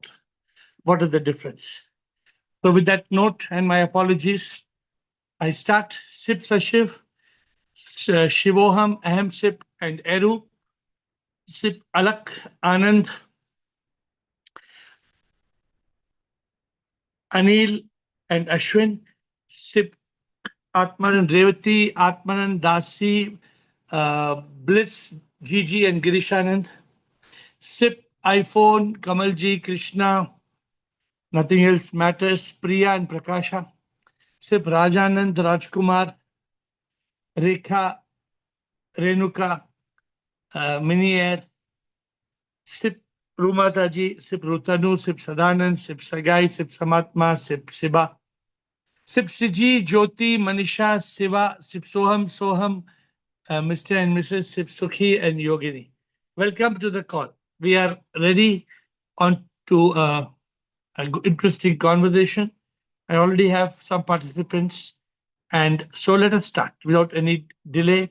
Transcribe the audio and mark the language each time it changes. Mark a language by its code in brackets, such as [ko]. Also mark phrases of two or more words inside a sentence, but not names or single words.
[en] What is the difference? So, with that note and my apologies, I start Sip Sashiv, Shivoham, Aham Sip, and Eru, Sip Alak, Anand, Anil, and Ashwin, Sip Atmanan Revati, Atmanan Dasi, Bliss, Gigi, and Girishanand. Sip iPhone, Kamalji, Krishna, nothing else matters, Priya and Prakasha. Sip Rajanand, Rajkumar, Rekha, Renuka, Mini Air. Sip Rumataji, Sip Rutanu, Sip Sadanand, Sip Sagai, Sip Samatma, Sip Siba. Sip Siji, Jyoti, Manisha, Siva, Sip Soham, Mr. and Mrs. Sip Sukhi and Yogini. Welcome to the call. We are ready on to interesting conversation. I already have some participants, and so let us start without any delay.